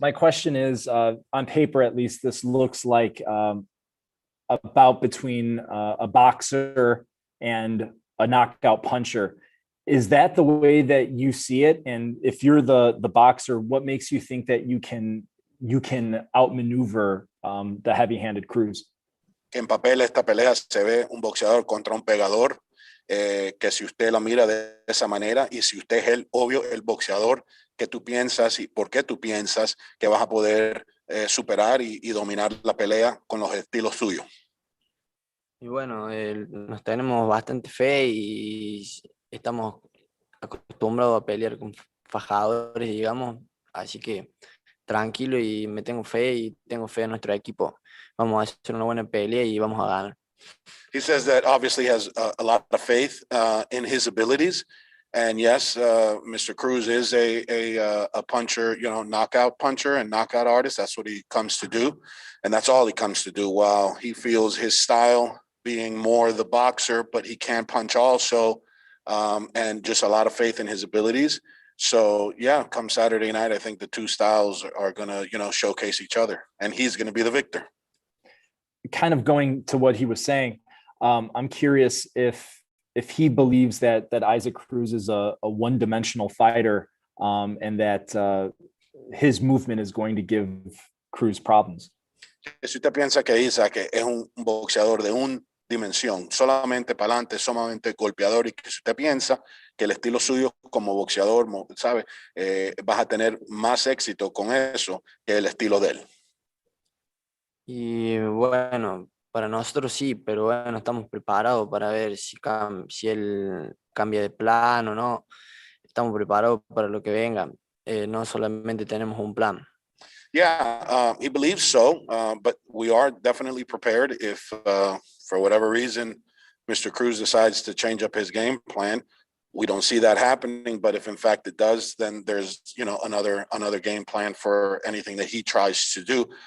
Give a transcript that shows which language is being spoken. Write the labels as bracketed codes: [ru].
[en] My question is, on paper, at least, this looks like a bout between a boxer and a knockout puncher. Is that the way that you see it? And if you're the boxer, what makes you think that you can outmaneuver the heavy-handed Cruz? [es] En papel, esta pelea se ve un boxeador contra un pegador, que si usted lo mira de esa manera y si usted es el boxeador que tú piensas y por qué tú piensas que vas a poder superar y dominar la pelea con los estilos suyos. Y bueno, nos tenemos bastante fe y estamos acostumbrados a pelear con fajadores, digamos, así que tranquilo y me tengo fe y tengo fe en nuestro equipo. Vamos a hacer una buena pelea y vamos a ganar. [en] He says that obviously has a lot of faith in his abilities. And yes, Mr. Cruz is a puncher, you know, knockout puncher and knockout artist. That's what he comes to do. And that's all he comes to do. While he feels his style being more the boxer, but he can punch also, and just a lot of faith in his abilities. So yeah, come Saturday night, I think the two styles are going to, you know, showcase each other and he's going to be the victor. Kind of going to what he was saying, I'm curious if he believes that Isaac Cruz is a one-dimensional fighter, and that his movement is going to give Cruz problems. [es] Si usted piensa que Isaac es un boxeador de una dimensión, solamente para adelante, solamente golpeador, y que si usted piensa que el estilo suyo como boxeador, ¿sabe? Vas a tener más éxito con eso que el estilo de él. Y bueno, para nosotros sí, pero bueno, estamos preparados para ver si él cambia de plan o no. Estamos preparados para lo que venga. No solamente tenemos un plan. [en] Yeah, he believes so, but we are definitely prepared if, for whatever reason, Mr. Cruz decides to change up his game plan. We don't see that happening, but if in fact it does, then there's, you know, another game plan for anything that he tries to do.